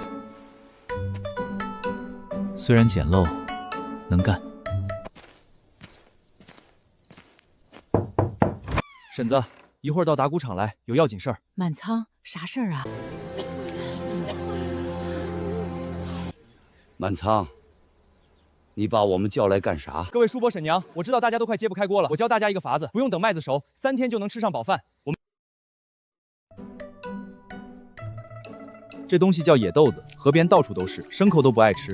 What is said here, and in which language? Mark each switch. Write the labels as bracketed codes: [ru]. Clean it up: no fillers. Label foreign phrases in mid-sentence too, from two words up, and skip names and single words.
[zh] 虽然简陋，能干。婶子，一会儿到打谷场来，有要緊事兒。滿倉，啥事兒啊？滿倉，你把我們叫來幹啥？各位叔伯嬸娘，我知道大家都快揭不開鍋了，我教大家一個法子，不用等麥子熟，3天就能吃上飽飯。我們這東西叫野豆子，河邊到處都是，牲口都不愛吃。